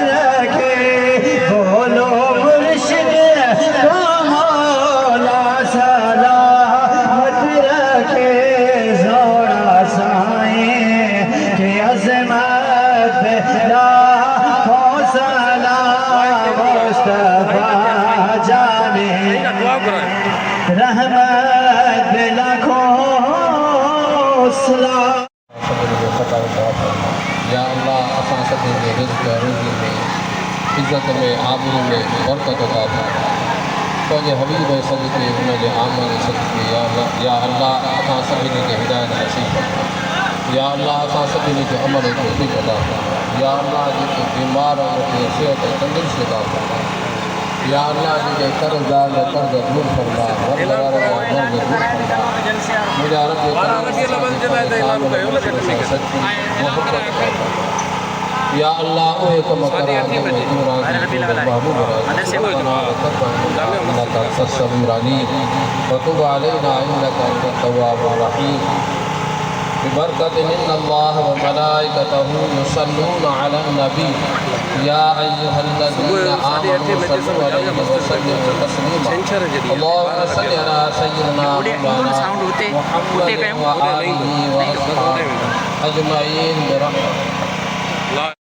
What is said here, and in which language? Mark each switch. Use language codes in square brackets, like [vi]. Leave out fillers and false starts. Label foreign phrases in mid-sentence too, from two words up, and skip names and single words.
[ur] رکھے بولو مرشد کو مولا سلامت رکھے جوڑا سائیں کے عظمت لاکھوں سلام مصطفیٰ جان رحمت لاکھوں سلام. [sd] या अल्लाह असां सभिनी जे रिज़्क़ रोज़ी में इज़त में आबरू में बरकत अता फरमा पंहिंजे हबीब सदके हुनजे आमल सदके या अल्लाह असां सभिनी खे हिदायत नसीब फरमा या अल्लाह असां सभिनी खे अमल तौफ़ीक़ अता फरमा या अल्लाह जेके बीमार उनखे सिहत तंदुरुस्ती अता फरमा या अल्लाह जेके कर्ज़दार कर्ज़ दूर फरमा मर्ज़ वारनि जा मर्ज़ दूर फरमा मुंहिंजा रब सच्ची मोहब्बत अता फरमा या अल्लाह उहे कम करा महबूब [ar] وتب علينا إنك أنت التواب الرحيم ببركة إن الله و ملائكته يصلون على النبي يا أيها الذين آمنوا صلوا عليه و سلموا تسليما اللهم صل على سيدنا مولانا محمد و آله و أصحابه أجمعين برحمتك.